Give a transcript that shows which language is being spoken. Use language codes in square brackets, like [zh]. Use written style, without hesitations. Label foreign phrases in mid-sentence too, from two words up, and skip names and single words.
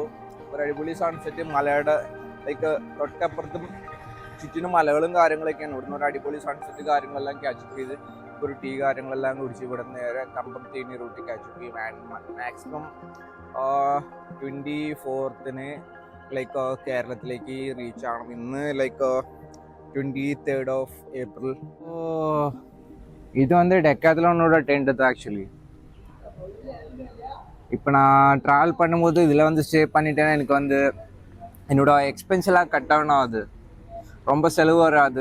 [ml] ഒരു അടിപൊളി സൺസെറ്റ്, മലയുടെ ലൈക്ക് തൊട്ടപ്പുറത്തും ചുറ്റിനും മലകളും കാര്യങ്ങളൊക്കെയാണ്. ഇവിടുന്ന് ഒരു അടിപൊളി സൺസെറ്റ് കാര്യങ്ങളെല്ലാം ക്യാച്ചപ്പ് ചെയ്ത് ഒരു ടീ കാര്യങ്ങളെല്ലാം കുടിച്ച് ഇവിടെ നേരെ കമ്പം തേനി റൂട്ടിൽ ക്യാച്ചപ്പ് ചെയ്യും. [en] and maximum [ml] 24th ലൈക്ക് കേരളത്തിലേക്ക് റീച്ച് ആവണം. ഇന്ന് ലൈക്ക് [en] 23rd of April. [ta] இது வந்து டெக்காத்லானோட டென்ட் தான் ஆக்சுவலி. இப்போ நான் ட்ராவல் பண்ணும்போது இதில் வந்து ஸ்டே பண்ணிட்டேன்னா எனக்கு வந்து என்னோட எக்ஸ்பென்ஸெல்லாம் [en] cut down [ta] ஆகுது, ரொம்ப செலவு வராது.